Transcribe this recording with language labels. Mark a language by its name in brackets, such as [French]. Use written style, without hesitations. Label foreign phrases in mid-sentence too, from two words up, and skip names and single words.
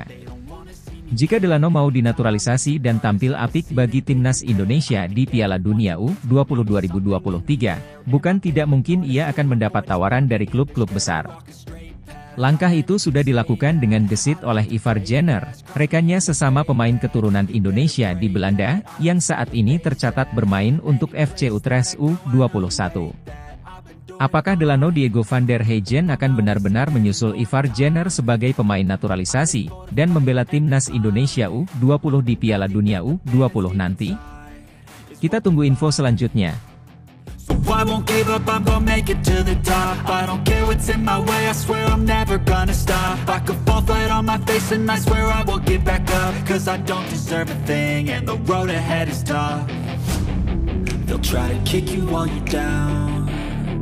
[Indonesian] Jika Delano mau dinaturalisasi dan tampil apik bagi timnas Indonesia di Piala Dunia U20 2023, bukan tidak mungkin ia akan mendapat tawaran dari klub-klub besar. Langkah itu sudah dilakukan dengan gesit oleh Ivar Jenner, rekannya sesama pemain keturunan Indonesia di Belanda, yang saat ini tercatat bermain untuk FC Utrecht U21. Apakah Delano Diego van der Heijden akan benar-benar menyusul Ivar Jenner sebagai pemain naturalisasi, dan membela timnas Indonesia U20 di Piala Dunia U20 nanti? Kita tunggu info selanjutnya. [English] I won't give up, I'm gonna make it to the top. I don't care what's in my way, I swear I'm never gonna stop. I could fall flat on my face and I swear I will get back up. Cause I don't deserve a thing and the road ahead is tough. They'll try to kick you while you're down.